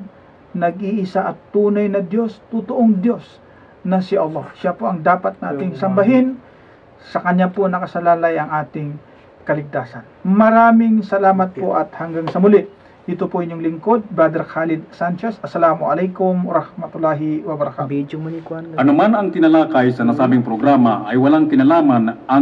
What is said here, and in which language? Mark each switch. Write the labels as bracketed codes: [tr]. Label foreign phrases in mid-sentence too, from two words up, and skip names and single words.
[tl] Nag-iisa at tunay na Diyos, totoong Diyos na si Allah. Siya po ang dapat nating sambahin. Sa Kanya po nakasalalay ang ating kaligtasan. Maraming salamat po at hanggang sa muli. Ito po inyong lingkod, Brother Khalid Sanchez. [ar] السلام عليكم ورحمة الله وبركاته. [tl] Anuman ang tinalakay sa nasabing programa ay walang kinalaman ang